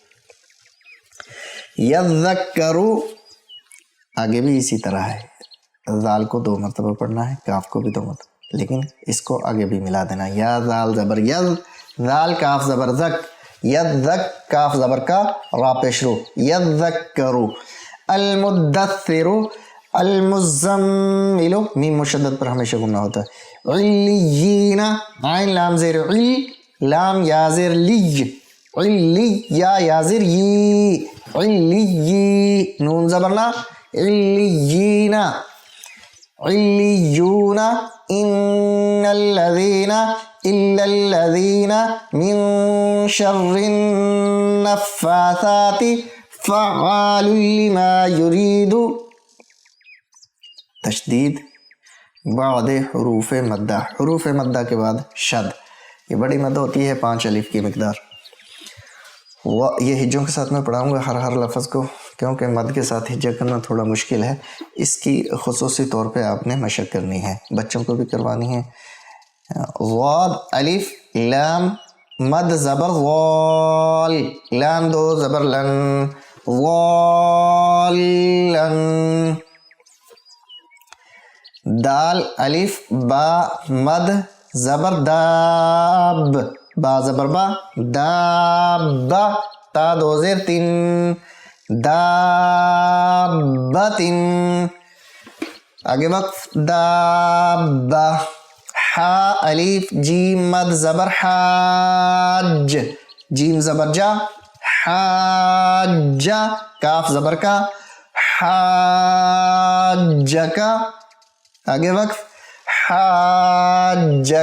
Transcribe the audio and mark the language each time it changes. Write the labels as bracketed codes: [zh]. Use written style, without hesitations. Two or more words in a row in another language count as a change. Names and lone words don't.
[ur] یذکرو، آگے بھی اسی طرح ہے، زال کو 2 مرتبہ پڑھنا ہے، کاف کو بھی 2 مرتبہ، لیکن اس کو آگے بھی ملا دینا. یا زال زبر یز، زال کاف زبر زک، یذک کاف زبر کا، را پیش رو، یذکرو. المدثر، المزمل، میم مشدد پر ہمیشہ گمنا ہوتا ہے. علیین، عین لام زیر علی، لام یا زیر لی، علی یا زیر ی، علی، نون زبرنا، علیین، علیون. [ar] ان الذین، الا الذین، من شر النفاثات فعال لما يريد. [ur] تشدید بعد حروف مدہ، حروف مدہ کے بعد شد، یہ بڑی مد ہوتی ہے 5 الف کی مقدار. یہ ہجوں کے ساتھ میں پڑھاؤں گا ہر لفظ کو، کیونکہ مد کے ساتھ ہجا کرنا تھوڑا مشکل ہے، اس کی خصوصی طور پہ آپ نے مشق کرنی ہے، بچوں کو بھی کروانی ہے. غاد الف لام مد زبر غال، لام 2 زبر لن، غالن. دال الف با مد زبر داب، با زبر با، داب، تا 2 زیر 3، دابتن، آگے وقف دابہ. حا الف جیم مد زبر حاج، جیم زبر جا، حاج، کاف زبر کا، حاجک، آگے وقف حاجک.